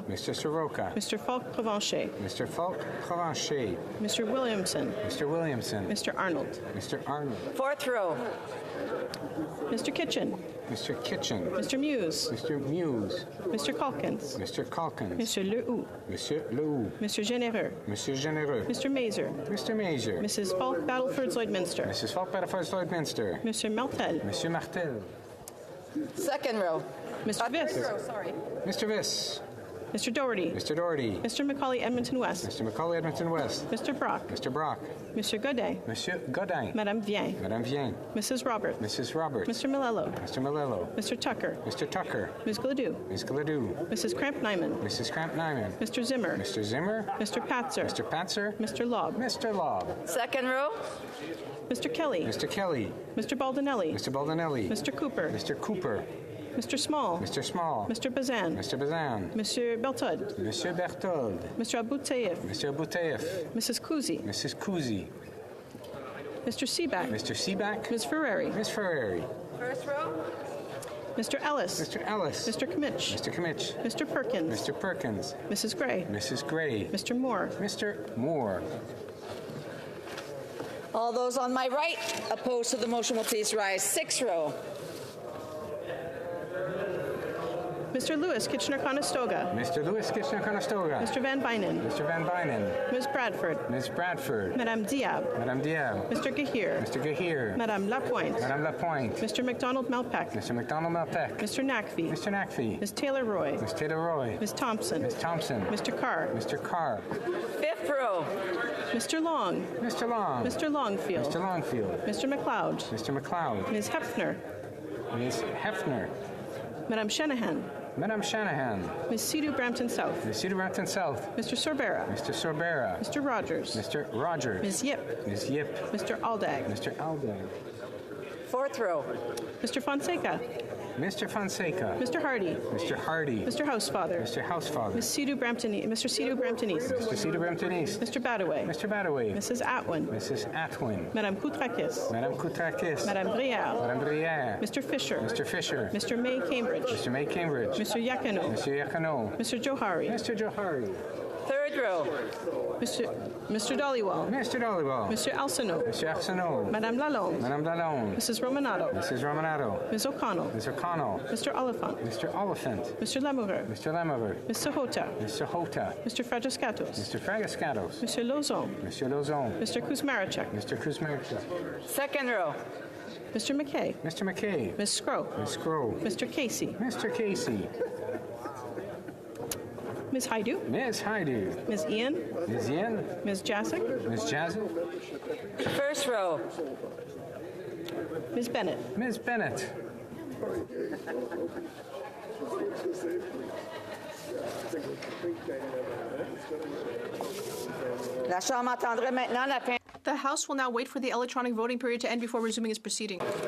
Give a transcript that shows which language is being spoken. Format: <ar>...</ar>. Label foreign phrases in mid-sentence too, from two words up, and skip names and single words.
<en>Mr. Soroka. Mr. Falk Provencher. Mr. Falk Provencher. Mr. Williamson. Mr. Williamson. Mr. Arnold. Mr. Arnold. Fourth row. Mr. Kitchen. Mr. Kitchen. Mr. Muse. Mr. Muse. Mr. Calkins. Mr. Calkins. Monsieur Lehoux. Monsieur Lehoux. Mr. Généreux. Monsieur Généreux. Mr. Mazer. Mr. Mazer. Mrs. Falk Battleford Lloydminster. Mrs. Falk Battleford Lloydminster. Monsieur Martel. Monsieur Martel. Second row. Mr. Viss. Third row, sorry. Mr. Viss. Mr. Doherty. Mr. Doherty. Mr. Macaulay Edmonton West. Mr. Macaulay Edmonton West. Mr. Brock. Mr. Brock. Monsieur Godet. Monsieur Godin. Madame Vien. Madame Vien. Mrs. Roberts. Mrs. Roberts. Mr. Malello. Mr. Malello. Mr. Tucker. Mr. Tucker. Ms. Gladue. Ms. Gladue. Mrs. Kramp-Nyman. Mrs. Kramp-Nyman. Mr. Zimmer. Mr. Zimmer. Mr. Patzer. Mr. Patzer. Mr. Lobb. Mr. Lobb. Second row. Mr. Kelly. Mr. Kelly. Mr. Baldinelli. Mr. Baldinelli. Mr. Cooper. Mr. Cooper. Mr. Small. Mr. Small. Mr. Bazan. Mr. Bazan. Monsieur Berthold. Monsieur Berthold. Mr. Aboutayev. Mr. Aboutayev. Mrs. Kuzi. Mrs. Kuzi. Mr. Seaback. Mr. Seaback. Ms. Ferrari. Ms. Ferrari. First row. Mr. Ellis. Mr. Ellis. Mr. Kmitch. Mr. Kmitch. Mr. Perkins. Mr. Perkins. Mrs. Gray. Mrs. Gray. Mr. Moore. Mr. Moore. All those on my right opposed to the motion will please rise. 6th row. Mr. Lewis, Kitchener-Conestoga. Mr. Lewis, Kitchener-Conestoga. Mr. Van Bynen. Mr. Van Bynen. Ms. Bradford. Ms. Bradford. Madame Diab. Madame Diab. Mr. Gahir. Mr. Gahir. Madame Lapointe. Madame Lapointe. Mr. McDonald-Malpeck. Mr. McDonald-Malpeck. Mr. Nakvi. Mr. Nakvi. Ms. Taylor-Roy. Ms. Taylor-Roy. Ms. Thompson. Ms. Thompson. Mr. Carr. Mr. Carr. 5th row. Mr. Long. Mr. Long. Mr. Longfield. Mr. Longfield. Mr. McLeod. Mr. McLeod. Ms. Hefner. Ms. Hefner. Madame Shanahan. Madame Shanahan. Ms. Sidhu Brampton South. Ms. Cedar Brampton South. Mr. Sorbera. Mr. Sorbera. Mr. Rogers. Mr. Rogers. Ms. Yip. Ms. Yip. Mr. Aldag. Mr. Aldag. 4th row. Mr. Fonseca. Mr. Fonseca. Mr. Hardy. Mr. Hardy. Mr. Housefather. Mr. Housefather. Ms. Sidhu Brampton East. Mr. Sidhu Brampton East. Mr. Cedar Brampton East. Mr. Badaway. Mr. Badaway. Mrs. Atwin. Mrs. Atwin. Madame Koutrakis. Madame Koutrakis. Madame Brière. Madame Brière. Mr. Fisher. Mr. Fisher. Mr. May Cambridge. Mr. May Cambridge. Mr. Yakano. Mr. Yakano. Mr. Johari. Mr. Johari. 3rd row. Mr. Dollywall. Mr. Dollywall. Mr. Alsano. Mr. Arsenault. Madame Lalonde. Madame Lalonde. Mrs. Romanato. Mrs. Romanato. Ms. O'Connell. Ms. O'Connell. Mr. Oliphant. Mr. Oliphant. Mr. Lemover. Mr. Lemover. Ms. Sahota. Mr. Hota. Mr. Fragiscatos. Mr. Fragascatos. Mr. Lozon. Mr. Lozon. Mr. Kuzmaracek. Mr. Kuzmarchuk. 2nd row. Mr. McKay. Mr. McKay. Ms. Scrow. Ms. Scrow. Mr. Casey. Mr. Casey. Ms. Haidu. Ms. Haidu. Ms. Ian. Ms. Ian. Ms. Jasic. Ms. Jazzy. 1st row. Ms. Bennett. Ms. Bennett.</en> <fr>La Chambre entendrait maintenant la fin.</fr> <en>The House will now wait for the electronic voting period to end before resuming its proceeding.</en>